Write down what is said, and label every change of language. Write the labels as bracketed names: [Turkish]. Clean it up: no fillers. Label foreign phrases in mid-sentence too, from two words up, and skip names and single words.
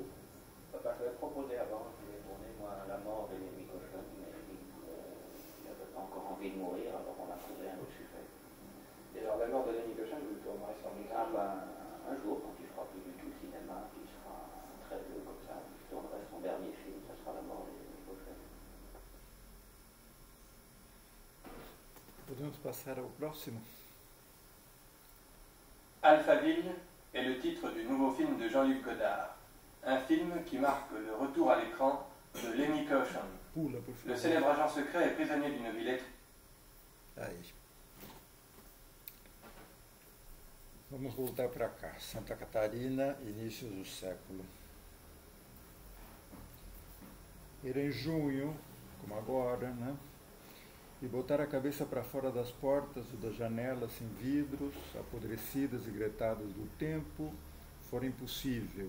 [French] Papa, je l'ai proposé avant, je voulais tourner moi La mort de Lemmy Caution, mais il n'avait pas encore envie de mourir, alors on a trouvé un autre sujet. Et alors La mort de Lemmy Caution, vous le tournerez sans doute? Ah ben, un jour, quand il fera plus du tout le cinéma, qu'il sera très vieux comme ça, je tournerai son dernier film, ça sera La mort de Lemmy Caution. [Portuguese] Podemos passar ao próximo. [French] Alphaville est le titre du nouveau film de Jean-Luc Godard, un film qui marque le retour à l'écran de Lemmy Caution. [Portuguese] Pula, por favor. [French] Le célèbre agent secret est prisonnier d'une ville étrange. [Portuguese] Aí. Vamos voltar para cá. Santa Catarina, inícios do século. Era em junho, como agora, né? E botar a cabeça para fora das portas ou das janelas sem vidros, apodrecidas e gretadas do tempo, fora impossível.